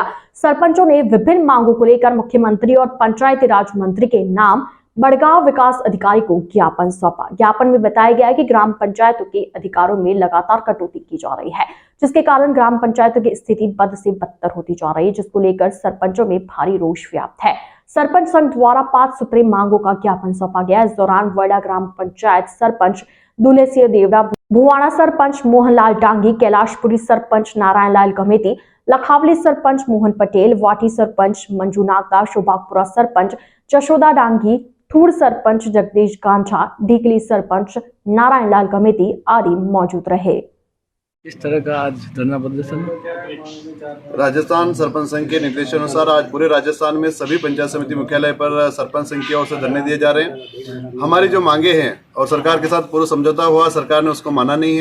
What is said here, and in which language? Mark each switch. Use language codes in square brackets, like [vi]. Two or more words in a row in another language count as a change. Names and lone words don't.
[hi] सरपंचों ने विभिन्न मांगों को लेकर मुख्यमंत्री और पंचायती राज मंत्री के नाम बड़गांव विकास अधिकारी को ज्ञापन सौंपा। ज्ञापन में बताया गया है कि ग्राम पंचायतों के अधिकारों में लगातार कटौती की जा रही है, जिसके कारण ग्राम पंचायतों की स्थिति बद से बदतर होती जा रही है, जिसको लेकर सरपंचों में भारी रोष व्याप्त है। सरपंच संघ द्वारा 5 सूत्रीय मांगों का ज्ञापन सौंपा गया। इस दौरान वडा ग्राम पंचायत सरपंच दुलेसिया देवड़ा, भुवाना सरपंच मोहनलाल डांगी, कैलाशपुरी सरपंच नारायण लाल गमेती, लखावली सरपंच मोहन पटेल, वाटी सरपंच मंजू नागदा, शोभापुरा सरपंच जशोदा डांगी, थूर सरपंच जगदीश गांझा, डीकली सरपंच नारायण लाल गमेती आदि मौजूद रहे। इस तरह का आज धरना प्रदर्शन राजस्थान सरपंच संघ के निर्देशानुसार आज पूरे राजस्थान में सभी पंचायत समिति मुख्यालय पर सरपंच संघ की ओर से धरने दिए जा रहे हैं। हमारी जो मांगे हैं और सरकार के साथ पूर्व समझौता हुआ, सरकार ने उसको माना नहीं है।